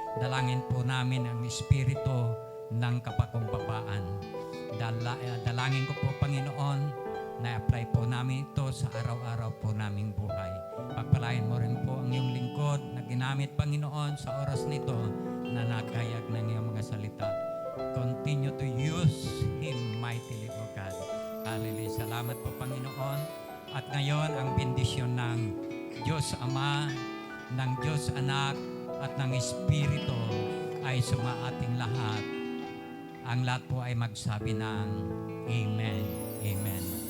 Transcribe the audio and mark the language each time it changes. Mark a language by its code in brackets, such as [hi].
[tl] Dalangin po namin ang espiritu ng kapakumbabaan. Dalangin ko po, Panginoon, na-apply po namin ito sa araw-araw po naming buhay. Pagpalain mo rin po ang iyong lingkod na ginamit, Panginoon, sa oras nito na nagkayag ng iyong mga salita. [en] Continue to use Him mightily, O God. [tl] Hallelujah. Salamat po, Panginoon. At ngayon, ang bendisyon ng Diyos Ama, ng Diyos Anak, at ng Espiritu ay sumaating lahat. Ang lahat po ay magsabi ng Amen. Amen.